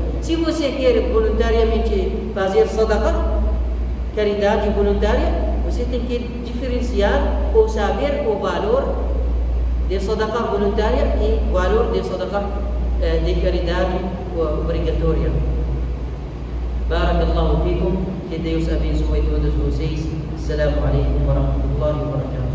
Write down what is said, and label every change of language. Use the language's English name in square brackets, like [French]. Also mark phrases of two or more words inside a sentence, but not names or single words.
[Portuguese] Se você quer voluntariamente fazer sadaqah, caridade voluntária, você tem que diferenciar ou saber o valor de sadaqah voluntária e o valor de sadaqah de caridade obrigatória. [Arabic] بارك الله فيكم, [Portuguese] que Deus abençoe todos vocês. [Arabic] السلام عليكم ورحمة الله وبركاته.